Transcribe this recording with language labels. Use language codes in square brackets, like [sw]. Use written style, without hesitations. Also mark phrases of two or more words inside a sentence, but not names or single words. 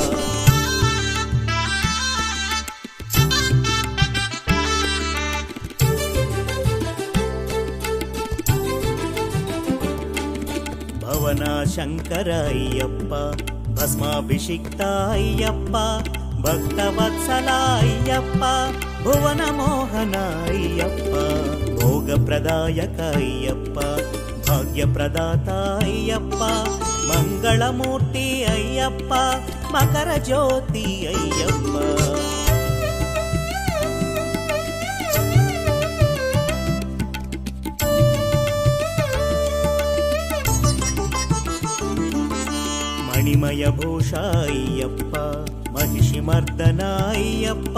[sa] ಭವನ ಶಂಕರ ಅಯ್ಯಪ್ಪ, ಭಸ್ಮಾಭಿಷಿಕ್ತ ಅಯ್ಯಪ್ಪ, ಭಕ್ತವತ್ಸಲ ಅಯ್ಯಪ್ಪ, ಭುವನ ಮೋಹನ ಅಯ್ಯಪ್ಪ, ಭೋಗ ಪ್ರದಾಯಕ ಅಯ್ಯಪ್ಪ, ಭಾಗ್ಯ ಪ್ರದಾತ ಅಯ್ಯಪ್ಪ, ಮಂಗಳಮೂರ್ತಿ ಅಯ್ಯಪ್ಪ, మకర జ్యోతి అయ్యప్ప. మణిమయ భూష అయ్యప్ప, మహిషిమర్దన అయ్యప్ప,